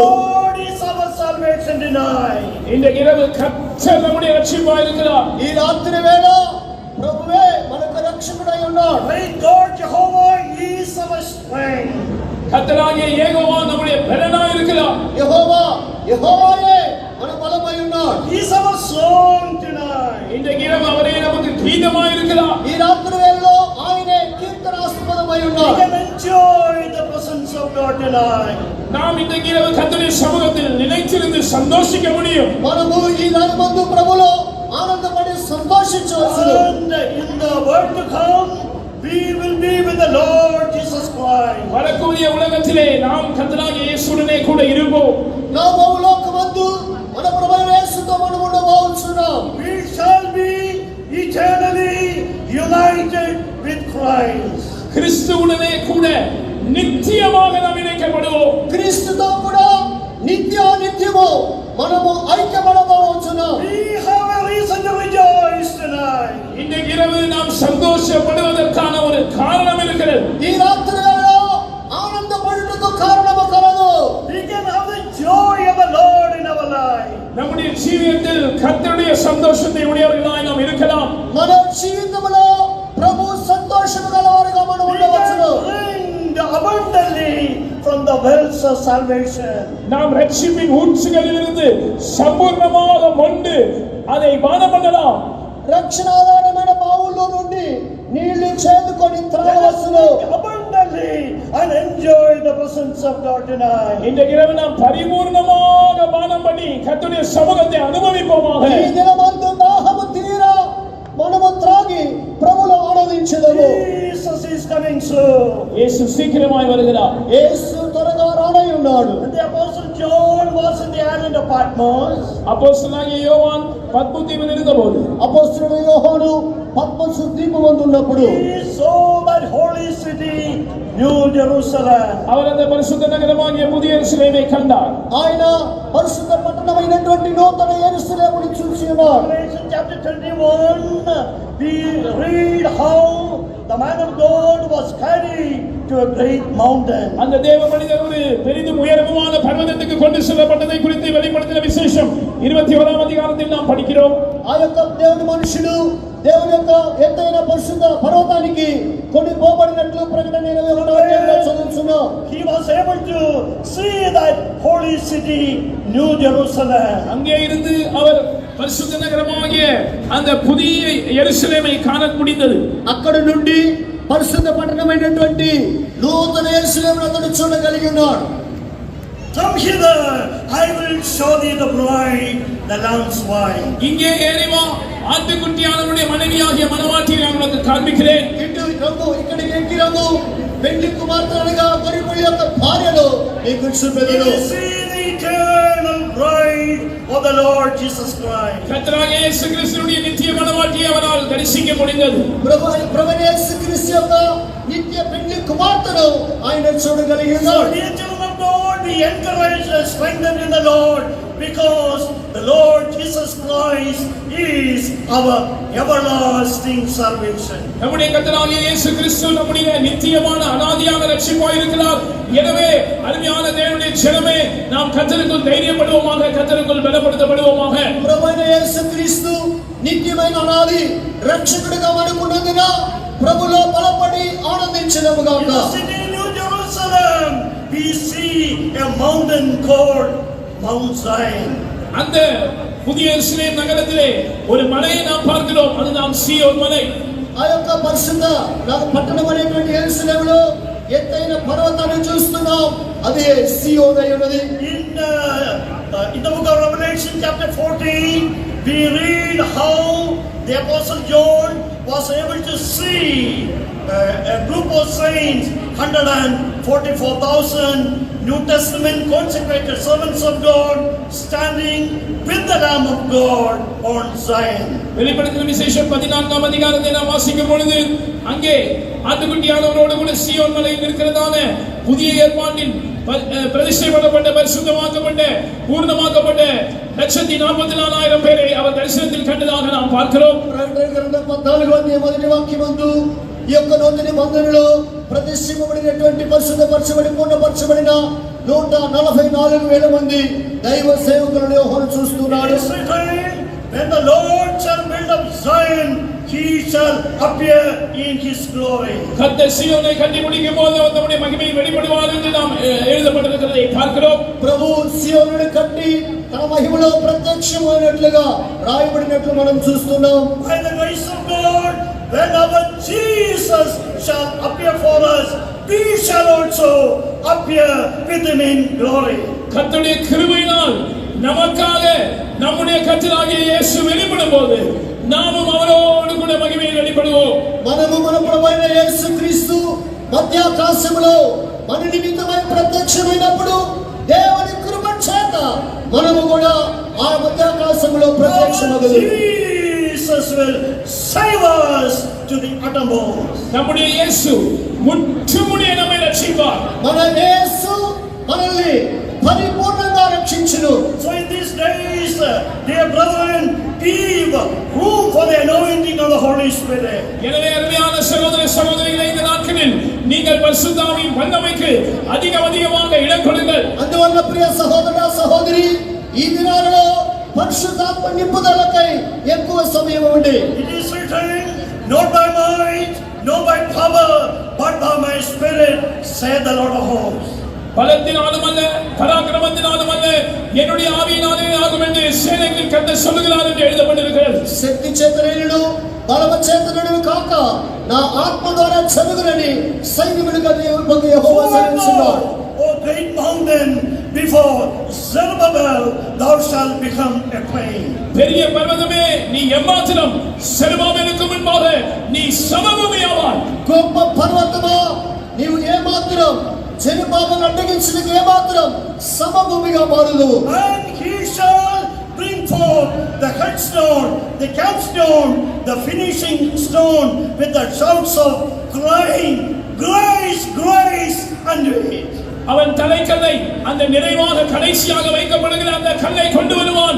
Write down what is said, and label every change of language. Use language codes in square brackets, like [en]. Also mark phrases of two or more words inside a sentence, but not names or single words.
[en] Lord is our salvation tonight. [ta] இந்த இரவு கர்த்தர் நம்முடைய ரட்சிப்பாய் இருக்கிறார். [te] ఈ రాత్రి వేళ ప్రభువే మనకు రక్షకుడై ఉన్నాడు. [en] Great God Jehovah is our strength. [ta] கர்த்தராகிய யெகோவா நம்முடைய பலனாய் இருக்கிறார். [te] యెహోవాయే మన బలమై ఉన్నాడు. [en] He is our song tonight. [ta] இந்த இரவு அவரே நமக்கு கீதமாய் இருக்கிறார். [te] ఈ రాత్రి వేళలో ఆయనే కీర్తనాస్పదమై [en] We [te] ఉన్నాడు. [en] can enjoy the presence of God tonight. [ta] நாம் இந்த இரவு கர்த்தருடைய சமூகத்தில் நிலைத்திருந்து சந்தோஷிக்க முடியும். [te] మనము ఈ దినమందు ప్రభువులో ఆనందపడి సంతోషించవచ్చును. [en] And in the world to come, we will be with the Lord Jesus Christ. [ta] வரக்கூடிய உலகத்திலே நாம் கர்த்தராகிய இயேசுவுடனே கூட இருப்போம். [te] లోకమందు మన ప్రభువైన యేసుతో మనము ఉండబోతున్నాం. [en] We shall be eternally united with Christ. [ta] கிறிஸ்துவுடனே கூட நித்தியமாக நாம் இணைக்கப்படுவோம். [te] క్రీస్తుతో కూడా నిత్యము మనము ఐక్యపడబోతున్నాం. [en] We have a reason to rejoice tonight. [ta] இந்த இரவு நாம் சந்தோஷப்படுவதற்கான ஒரு காரணம் இருக்கிறது. [te] ఈ రాత్రి వేళలో ఆనందపడుటకు కారణము కలదు. [en] We can have the joy of the Lord in our life. [ta] நம்முடைய ஜீவியத்தில் கர்த்தருடைய சந்தோஷத்தை உடையவர்களாய் நாம் இருக்கலாம். [te] మన జీవితంలో ప్రభు సంతోషము గలవారుగా మనం [en] We [te] ఉండవచ్చును. [en] can drink abundantly from the wells of salvation. [ta] நாம் ரட்சிப்பின் ஊற்றுகளிலிருந்து சம்பூர்ணமாக மொண்டு அதை பானம் பண்ணலாம். [te] రక్షణాధారమైన బావుల్లో నుండి నీళ్లు చేదుకొని త్రాగవచ్చును. [en] Abundantly and enjoy the presence of God tonight. [ta] இந்த இரவு நாம் பரிபூர்ணமாக பானம் பண்ணி கர்த்தருடைய சமூகத்தை அனுபவிப்போமாக. [te] ఈ దినమందు దాహము తీరా మనము త్రాగి ప్రభువులో ఆనందించెదము. [en] Jesus is coming soon. [ta] இயேசு சீக்கிரமாய் வருகிறார். [te] యేసు త్వరగా రానై ఉన్నాడు. [en] And the Apostle John was in the island of Patmos. [ta] அப்போஸ்தலனாகிய யோவான் பத்மு தீவில் இருந்தபோது [te] అపొస్తలుడు యోహాను పత్మసు ద్వీపమందు ఉన్నప్పుడు [en] He saw that holy city, New Jerusalem. [ta] அவர் அந்த பரிசுத்த நகரமாகிய புதிய எருசலேமை கண்டார். [te] ఆయన పరిశుద్ధ పట్టణమైనటువంటి నూతన యెరూషలేమును చూసి ఉన్నాడు. [en] Revelation chapter 21, we read how the man of God was carried to a great mountain. [ta] அந்த தேவ மனிதர் ஒரு பெரிதும் உயரமான பர்வதத்துக்கு கொண்டு செல்லப்பட்டதை குறித்து வெளிப்படுத்தின விசேஷம் 21ஆம் அதிகாரத்தில் நாம் படிக்கிறோம். [te] ఆ యొక్క దేవుని మనుషుడు దేవుని యొక్క ఎత్తైన పరిశుద్ధ పర్వతానికి కొని పోబడినట్లు ప్రకటన 21వ అధ్యాయంలో చదువుతున్నాం. [en] He was able to see that holy city, New Jerusalem. [ta] அங்கே இருந்து அவர் பரிசுத்த நகரமாகிய அந்த புதிய எருசலேமை காண முடிந்தது. [te] అక్కడ నుండి పరిశుద్ధ పట్టణమైనటువంటి నూతన యెరూషలేమును అతడు చూడగలిగి ఉన్నాడు. [en] Come hither, I will show thee the bride, the lamb's wife. [ta] இங்கே ஏறி வா, ஆட்டுக்குட்டியானவருடைய மனைவியாகிய மணவாட்டியை நான் உனக்கு காண்பிக்கிறேன். [te] ఇటు రమ్ము, ఇక్కడికి ఎక్కి రమ్ము, పెళ్లి కుమార్తె అనగా గొర్రెపిల్ల యొక్క భార్యను నీకు చూపెదను. [en] You see the eternal bride of the Lord Jesus Christ. [ta] கர்த்தராகிய இயேசு கிறிஸ்துவின் நித்திய மணவாட்டியை அவரால் தரிசிக்க முடிந்தது. [te] ప్రభు యేసు క్రీస్తు యొక్క నిత్య పెళ్లి కుమార్తెను ఆయన చూడగలిగి ఉన్నాడు. [en] So dear children of God, be encouraged and strengthened in the Lord, because the Lord Jesus Christ is our everlasting salvation. [ta] நம்முடைய கர்த்தராகிய இயேசு கிறிஸ்து நம்முடைய நித்தியமான அநாதியான ரட்சிப்பாய் இருக்கிறார். எனவே அருமையான தேவனுடைய ஜனமே, நாம் கர்த்தருக்குள் தைரியப்படுவோமாக, கர்த்தருக்குள் பலப்படுத்தப்படுவோமாக. [te] ప్రభువైన యేసు క్రీస్తు నిత్యమైన అనాది రక్షకుడిగా మనకున్నందున ప్రభులో బలపడి ఆనందించదముగాక. [en] In the city of New Jerusalem, we see a mountain called Mount Zion. [ta] அந்த புதிய எருசலேம் நகரத்திலே ஒரு மலையை நாம் பார்க்கிறோம், அதுதான் சீயோன் மலை. [te] ఆ యొక్క పరిశుద్ధ పట్టణం అనేటువంటి యెరూషలేములో ఎత్తైన పర్వతాన్ని చూస్తున్నాం, అదే సీయోను అయి ఉన్నది. [en] In the book of Revelation chapter 14, we read how the Apostle John was able to see a group of saints, 144,000 New Testament consecrated servants of God, standing with the Lamb of God on Zion. [ta] வெளிப்படுத்தின விசேஷம் 14ஆம் அதிகாரத்தை நாம் வாசிக்கும் பொழுது அங்கே ஆட்டுக்குட்டியானவரோடு கூட சீயோன் மலையில் இருக்கிறதான புதிய ஏற்பாட்டில் பிரதிஷ்டை பண்ணப்பட்ட, பரிசுத்தமாக்கப்பட்ட, பூர்ணமாக்கப்பட்ட 144,000 பேரை அவர் தரிசனத்தில் கண்டதாக நாம் பார்க்கிறோம். [te] ప్రకటన గ్రంథం 14వ మొదటి వాక్యమందు ఈ యొక్క నూతన నిబంధనలో ప్రతిష్ఠింపబడినటువంటి పరిశుద్ధపరచబడి పూర్ణపరచబడిన 144,000 మంది దైవ సేవకులను యోహాను చూస్తున్నాడు. [en] It is written, when the Lord shall build up Zion, he shall appear in his glory. [ta] கர்த்தர் சீயோனை கட்டி முடிக்கும் போது அவர் தம்முடைய மகிமையை வெளிப்படுவார் என்று நாம் எழுதப்பட்டிருக்கிறதை பார்க்கிறோம். [te] ప్రభు సీయోనును కట్టి తన మహిమలో ప్రత్యక్షమైనట్లుగా రాయబడినట్లు మనం చూస్తున్నాం. [en] By the grace of God, when our Jesus shall appear for us, we shall also appear with him in glory. [ta] கர்த்தருடைய கிருபையினால் நமக்காக நம்முடைய கர்த்தராகிய இயேசு வெளிப்படும் போது நாமும் அவரோடு கூட மகிமையில் வெளிப்படுவோம். [te] మనము మన ప్రభువైన యేసుక్రీస్తు మధ్యాకాశములో మన నిమిత్తమై ప్రత్యక్షమైనప్పుడు దేవుని కృప చేత మనము కూడా ఆ మధ్యాకాశములో ప్రత్యక్షమగుదు. [en] Jesus will save us to the uttermost. [ta] நம்முடைய இயேசு முற்றுமுடிய நம்மை ரட்சிப்பார். [te] మన యేసు మనల్ని పరిపూర్ణంగా రక్షించును. [en] So in these days, dear brethren, give room for the anointing of the Holy Spirit. [ta] எனவே அருமையான சகோதர சகோதரிகளே, இந்த நாட்களில் நீங்கள் பரிசுத்த ஆவியின் வல்லமைக்கு அதிகமாக இடம் கொடுங்கள். [te] అందువల్ల ప్రియ సహోదర సహోదరి, ఈ దినాలలో పరిశుద్ధాత్మ నింపుదలకై ఎక్కువ సమయం ఇవ్వండి. [en] It is written, not by might, not by power, but by my spirit, saith the Lord of hosts. [ta] பலத்தினாலும் அல்ல, பராக்கிரமத்தினாலும் அல்ல, என்னுடைய ஆவியினாலே ஆகும் என்று சேனைகளின் கர்த்தர் சொல்லுகிறார் என்று எழுதப்பட்டிருக்கிறது. [te] శక్తి చేతనేను బలమ చేతనేను కాక నా ఆత్మ ద్వారా చదువులని సైన్యములుగా దేవుడు యెహోవా సెలవిస్తున్నాడు. [en] O great mountain, before Zerubbabel thou shalt become a plain. [ta] பெரிய பர்வதமே, நீ எம்மாத்திரம் செருபாபேலுக்கு முன்பாக நீ சமபூமியாவாய். [te] గొప్ప పర్వతమా, నీవు ఏమాత్రం జెరుబ్బాబెలు అడ్డగించడానికి ఏమాత్రం సమభూమిగా మారుదు. [en] And he shall bring forth the headstone, the capstone, the finishing stone, with the shouts of crying, grace, grace unto it. [ta] அவன் தலைக்கல்லை, அந்த நிறைவாக கடைசியாக வைக்கப்படுகிற அந்த கல்லை கொண்டு வருவான்.